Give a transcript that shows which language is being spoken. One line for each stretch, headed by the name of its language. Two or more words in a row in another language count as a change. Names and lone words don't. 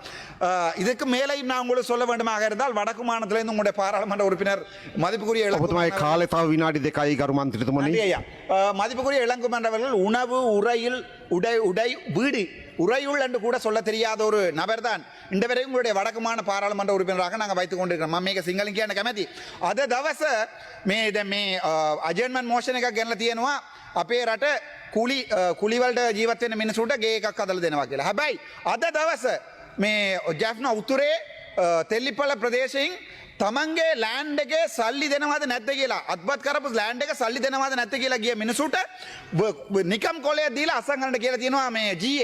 Tamil: இதுக்கு மேலையும் நான் உங்களுக்கு சொல்ல வேண்டுமாக இருந்தால் வடக்கு மாநிலத்திலிருந்து உங்களுடைய பாராளுமன்ற உறுப்பினர் மதிப்புக்குரிய மதிப்புக்குரிய இளங்குமரன் அவர்கள் உணவு உடை வீடு உறையுள் என்று கூட சொல்ல தெரியாத ஒரு நபர் தான் இந்த வரை உங்களுடைய வடக்குமான பாராளுமன்ற உறுப்பினராக நாங்கள் வைத்துக் கொண்டிருக்கிறோம்.
Sinhala: මේක සිංහලෙන් කියන්න කැමැති. අද දවස මේ
English: adjournment motion
Sinhala: එකක් ගෙනලා තියෙනවා අපේ රට කුලිවලට ජීවත් වෙන මිනිසුන්ට ගේ එකක් හදලා දෙනවා කියලා. හැබැයි අද දවස මේ ජැෆ්නා උතුරේ තෙල්ලිපල ප්‍රදේශයෙන් තමන්ගේ ලෑන්ඩ් එකේ සල්ලි දෙනවද නැද්ද කියලා අත්පත් කරපු ලෑන්ඩ් එක සල්ලි දෙනවද නැද්ද කියලා ගිය මිනිසුන්ට නිකම් කොලය දීලා අසම් කරන්න කියලා තියෙනවා මේ GA.